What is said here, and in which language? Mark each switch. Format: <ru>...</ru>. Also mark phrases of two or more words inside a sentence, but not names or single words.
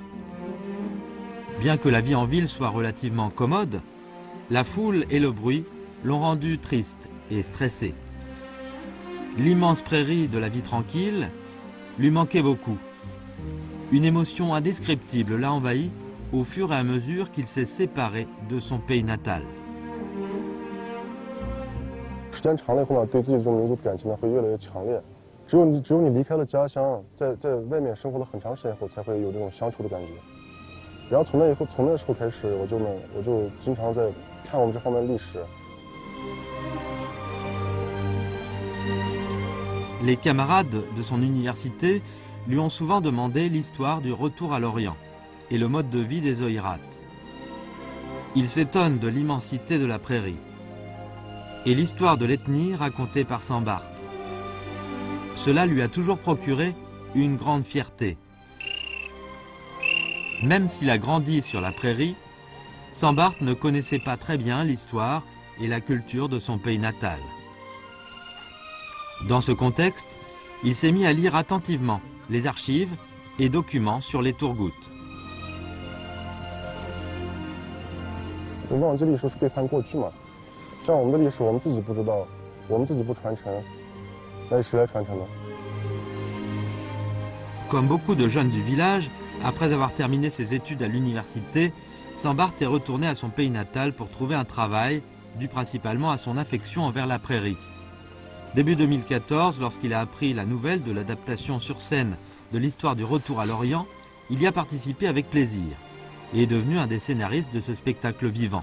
<fr>Bien que la vie en ville soit relativement commode, la foule et le bruit l'ont rendu triste et stressé. L'immense prairie de la vie tranquille lui manquait beaucoup. Une émotion indescriptible l'a envahi au fur et à mesure qu'il s'est séparé de son pays natal.</fr> <zh>时间长了以后呢，对自己这种民族感情呢会越来越强烈。只有你离开了家乡，在外面生活了很长时间以后，才会有这种乡愁的感觉。然后从那时候开始，我就经常在看我们这方面的历史。</zh> <fr>Les camarades de son université lui ont souvent demandé l'histoire du retour à l'Orient et le mode de vie des Oïrats. Il s'étonne de l'immensité de la prairie et l'histoire de l'ethnie racontée par Sambart. Cela lui a toujours procuré une grande fierté. Même s'il a grandi sur la prairie, Sambart ne connaissait pas très bien l'histoire et la culture de son pays natal. Dans ce contexte, il s'est mis à lire attentivement les archives et documents sur les Tourgouts.</fr> <zh>你忘记历史是背叛过去嘛？像我们的历史，我们自己不知道，我们自己不传承，那是谁来传承呢？</zh> <fr>Comme beaucoup de jeunes du village, après avoir terminé ses études à l'université, Sambart est retourné à son pays natal pour trouver un travail, dû principalement à son affection envers la prairie. Début 2014, lorsqu'il a appris la nouvelle de l'adaptation sur scène de l'histoire du retour à l'Orient, il y a participé avec plaisir et est devenu un des scénaristes de ce spectacle vivant.</fr>